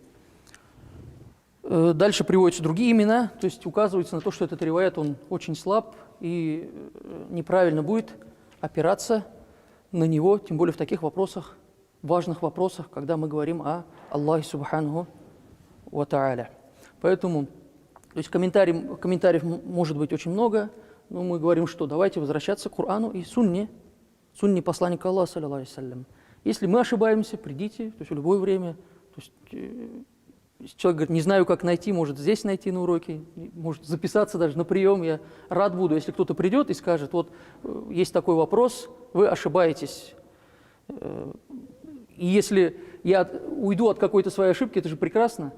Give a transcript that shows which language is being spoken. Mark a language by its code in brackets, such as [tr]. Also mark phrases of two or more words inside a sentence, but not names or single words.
[ru] Дальше приводятся другие имена, то есть указывается на то, что этот риваят, он очень слаб, и неправильно будет опираться на него, тем более в таких вопросах, важных вопросах, когда мы говорим о Аллахе [ar] سبحانه وتعالى. [ru] Поэтому, то есть комментариев может быть очень много, но мы говорим, что давайте возвращаться к Корану и сунне посланника Аллаха, [ar] صلى الله عليه وسلم. [ru] Если мы ошибаемся, придите, то есть в любое время. То есть, если человек говорит, не знаю, как найти, может здесь найти на уроке, может записаться даже на прием. Я рад буду, если кто-то придет и скажет, вот есть такой вопрос, вы ошибаетесь. И если я уйду от какой-то своей ошибки, это же прекрасно.